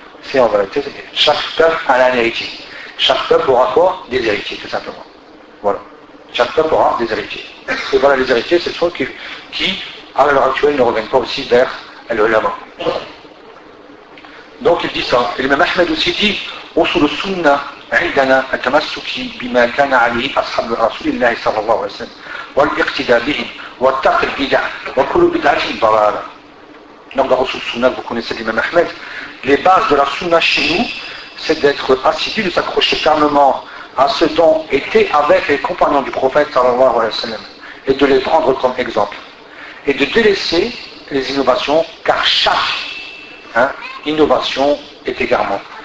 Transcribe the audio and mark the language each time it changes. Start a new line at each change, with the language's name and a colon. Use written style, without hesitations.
French: C'est en vérité, chaque peuple a un héritier. Chaque peuple aura quoi? Des héritiers, tout simplement. Voilà. Chaque peuple aura des héritiers. Et voilà les héritiers, c'est ceux qui, à l'heure actuelle, ne reviennent pas aussi vers les ulama. Donc il dit ça. Et même Ahmed aussi dit: Osu le sunna.
Arabic: عندنا التمسك بما كان عليه أصحاب رسول الله صلى الله عليه وسلم والاقتداء بهم والتقى البدع وكل بدعة ضلالة.
French: Donc dans la sunna, vous connaissez l'imam Ahmed, les bases de la sunna chez nous, c'est d'être assidu, de s'accrocher fermement à ce dont était avec les compagnons du prophète sallallahu alayhi wa sallam, et de les prendre comme exemple, et de délaisser les innovations, car chaque innovation est égarement.